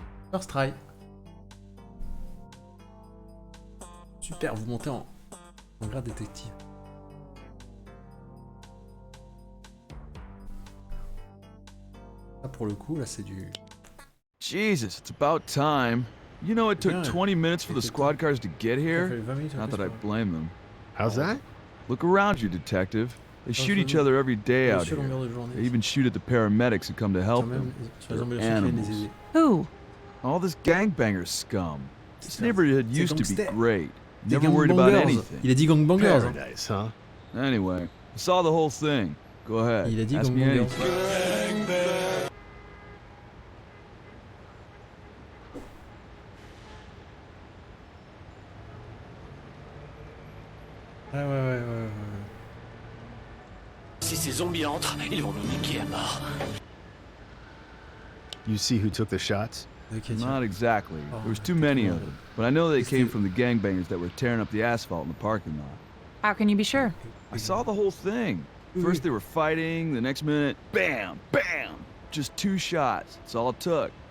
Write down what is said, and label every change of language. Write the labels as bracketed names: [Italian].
[English] First try. [French] Super, vous montez en grade détective. Là pour le coup, là c'est du... [English] Jesus, it's about time. You know it took 20 minutes for the squad cars to get here? Not that I blame them. How's that? Look around you, detective. They shoot each other every day out here. They even shoot at the paramedics who come to help them. They're animals. Who? All this gangbanger scum. This neighborhood used to be great. Never worried about anything. [French] Il a dit gangbangers. [English] Paradise, huh? Anyway, I saw the whole thing. Go ahead. [French] Il a dit [English] Ask me [French] gangbangers. [English] anything. [French] Ouais. Si ces zombies entrent, ils vont nous niquer à mort. [English] You see who took the shots? Not exactly. There was too many of them. But I know they came from the gangbangers that were tearing up the asphalt in the parking lot. How can you be sure? I saw the whole thing. First they were fighting, the next minute, bam, bam! Just 2 shots. That's all it took.